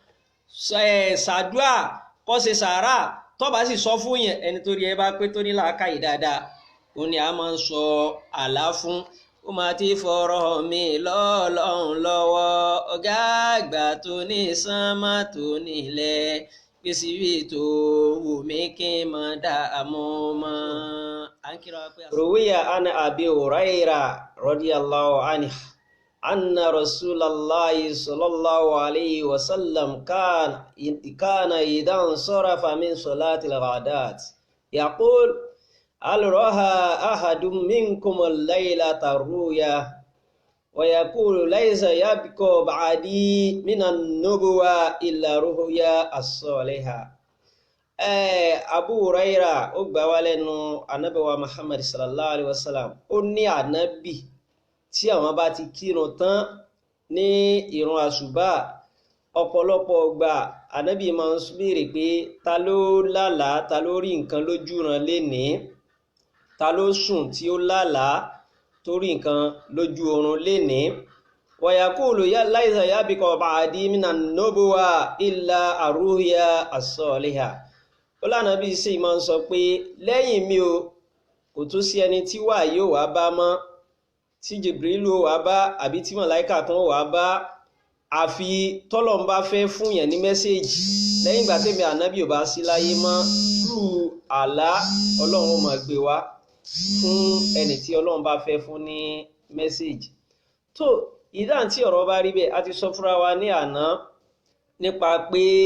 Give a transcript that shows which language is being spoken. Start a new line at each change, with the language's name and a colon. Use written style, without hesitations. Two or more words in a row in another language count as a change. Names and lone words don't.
Yoruba: ṣàdúrà kó ṣe sàrà tó bá sì sọ fún yàn ẹni tó rí ẹ bá pé tó ní làákàyè dáadáa òun ni a máa ń sọ àlá fún ó máa ti fọ̀rọ̀ mi lọ́lọ́run lọ́wọ́ ọ̀gá àgbà tó ní sánmà tó nílẹ̀ gbèsè bí tó wù mí kí n máa dààmú mọ́.
Arabic: روي عن أبي هريرة رضي الله عنه أن رسول الله صلى الله عليه وسلم كان إذا انصرف من صلاة الغداة يقول هل رأى أحد منكم الليلة الرؤيا ويقول ليس يبقى بعدي من النبوة إلا رؤيا الصالحة.
Yoruba: Abu Huraira ó gbà wá lẹ́nu Ànábì wa Muhammad
Arabic: صلى الله عليه وسلم
Yoruba: ó ní ànábì tí àwọn bá ti kírun tán ní ìrun àsùbá ọ̀pọ̀lọpọ̀ ọgbà ànábì máa ń béèrè pé ta ló lálàá ta ló rí nǹkan lójú ran lénìí ta ló sùn tí ó lálàá torí nǹkan lójú oorun lénìí
Arabic: ويقول ليس يبقى بعدي من النبوة إلا الرؤيا
Yoruba: as-saliha ó lánàbí sí máa ń sọ pé lẹ́yìn mi o kò tún sí ẹni tí wà yóò wá bá mọ́ tí Jibrilu wá bá àbí tí màláíkà kan wá bá àfi tọ́lọ́run bá fẹ́ fún yẹn ní mẹ́sẹ̀jì lẹ́yìn ìgbà tèmi ànábì ò bá sí láyé mọ́ tú àlá ọlọ́run máa gbé wá fún ẹni tí ọlọ́run bá fẹ́ fún ní mẹ́sẹ̀jì tó ìdáhùn tí ọ̀rọ̀ bá rí bẹ́ẹ̀ a ti sọ fúnra wa ní àná nípa pé